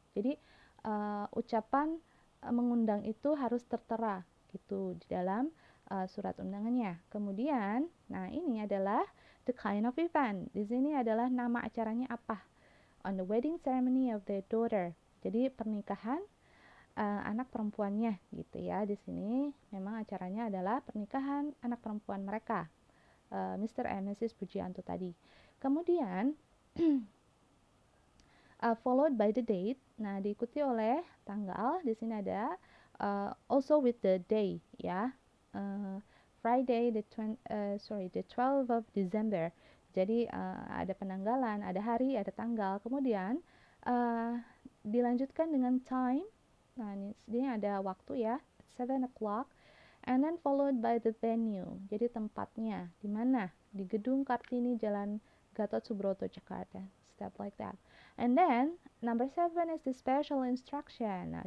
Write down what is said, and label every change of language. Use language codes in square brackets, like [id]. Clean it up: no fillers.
[id] Jadi ucapan mengundang itu harus tertera gitu di dalam surat undangannya. Kemudian, nah ini adalah [en] the kind of event. [id] Di sini adalah nama acaranya apa. [en] On the wedding ceremony of their daughter. [id] Jadi pernikahan anak perempuannya gitu ya. Di sini memang acaranya adalah pernikahan anak perempuan mereka, Mr. and Mrs. Pujianto tadi. [en] Kemudian followed by the date. [id] Nah, diikuti oleh tanggal. Di sini ada [en] also with the day [id] ya. [en] Friday the 12th of December. [id] Jadi ada penanggalan, ada hari, ada tanggal. Kemudian dilanjutkan dengan time. Nah, ini ada waktu ya, 7 o'clock. [en] And then followed by the venue. [id] Jadi tempatnya di mana? Di Gedung Kartini Jalan Gatot Subroto Jakarta. [en] Step like that. And then number 7 is the special instruction.